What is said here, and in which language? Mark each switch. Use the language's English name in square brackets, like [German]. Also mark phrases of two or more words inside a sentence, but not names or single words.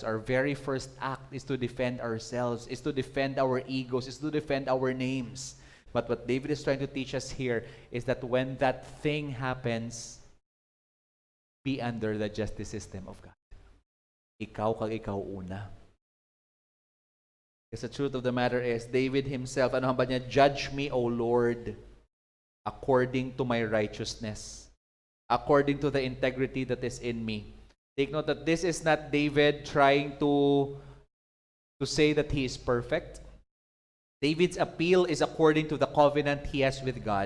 [English] Our very first act is to defend ourselves, is to defend our egos, is to defend our names. But what David is trying to teach us here is that when that thing happens, be under the justice system of God. [Hiligaynon] Ikaw kag ikaw una. [English] Because the truth of the matter is, David himself, [Hiligaynon] ano ba niya? [English] Judge me, O Lord, according to my righteousness, according to the integrity that is in me. Take note that this is not David trying to say that he is perfect. David's appeal is according to the covenant he has with God.